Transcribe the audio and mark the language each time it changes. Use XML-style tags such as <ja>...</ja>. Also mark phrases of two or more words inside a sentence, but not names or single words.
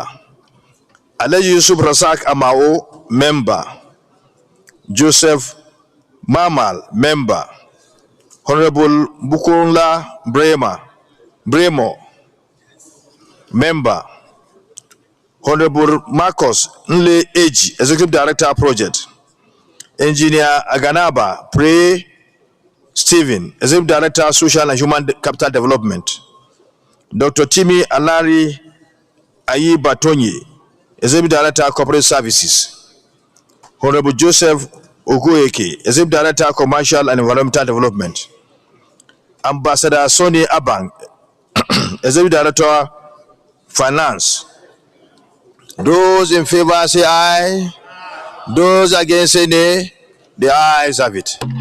<en>Alaji Yusuf Rasak Amao, member. Joseph Mamal, member. Honorable Bukunla Bremo, member. Honorable Marcos Nle Eji, Executive Director Project. Engineer Aganaba Pre Stephen, Executive Director, Social and Human Capital Development. Dr. Timi Alari Ayi Batonyi, Executive Director, Corporate Services. Honorable Joseph Ogueke, Executive Director, Commercial and Environmental Development. Ambassador Sonny Abang, Executive Director, Finance. Those in favor say aye. Those against say nay. The ayes have it.</en>